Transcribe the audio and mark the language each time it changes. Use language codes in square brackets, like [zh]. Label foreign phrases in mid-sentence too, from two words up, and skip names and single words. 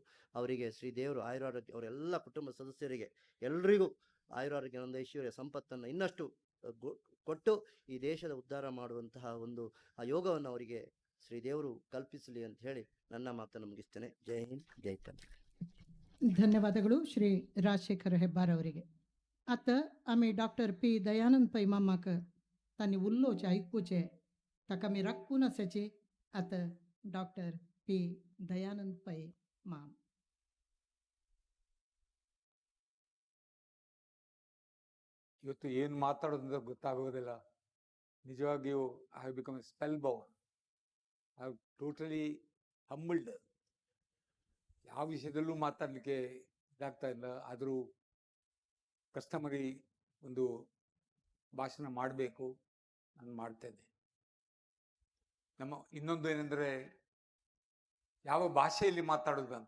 [kn] ಅವರಿಗೆ ಶ್ರೀದೇವರು ಆಯುರಾರೋಗ್ಯ, ಅವರೆಲ್ಲ ಕುಟುಂಬ ಸದಸ್ಯರಿಗೆ ಎಲ್ರಿಗೂ ಆಯುರಾರೋಗ್ಯ, ಒಂದು ಐಶ್ವರ್ಯ ಸಂಪತ್ತನ್ನು ಇನ್ನಷ್ಟು ಕೊಟ್ಟು ಈ ದೇಶದ ಉದ್ಧಾರ ಮಾಡುವಂತಹ ಒಂದು ಆ ಯೋಗವನ್ನು ಅವರಿಗೆ ಶ್ರೀದೇವರು ಕಲ್ಪಿಸಲಿ ಅಂತ ಹೇಳಿ ನನ್ನ ಮಾತನ್ನು ಮುಗಿಸ್ತೇನೆ. ಜೈ ಹಿಂದ್, ಜೈ ಕರ್ನಾಟಕ. ಧನ್ಯವಾದಗಳು ಶ್ರೀ ರಾಜಶೇಖರ್ ಹೆಬ್ಬಾರ್ ಅವರಿಗೆ. [kok] आता आम्ही डॉक्टर पी दयानंद पै मामाक तांणी उल्लोवचे आयकुचे ताका आमी राखून आसाची. आता ಡಾಕ್ಟರ್ ಪಿ ದಯಾನಂದ್ ಪೈ ಮಾಮ್. [kn] ಇವತ್ತು ಏನು ಮಾತಾಡೋದಂತ ಗೊತ್ತಾಗೋದಿಲ್ಲ. [en] ನಿಜವಾಗಿಯೂ I have become a spell bound. I have totally humbled. [kn] ಯಾವ ವಿಷಯದಲ್ಲೂ ಮಾತಾಡಲಿಕ್ಕೆ ಇದಾಗ್ತಾ ಇಲ್ಲ. ಆದರೂ ಕಸ್ಟಮರಿ ಒಂದು ಭಾಷಣ ಮಾಡಬೇಕು, ನಾನು ಮಾಡ್ತೇನೆ. ನಮ್ಮ ಇನ್ನೊಂದು ಏನೆಂದರೆ ಯಾವ ಭಾಷೆಯಲ್ಲಿ ಮಾತಾಡೋದು ಅಂತ.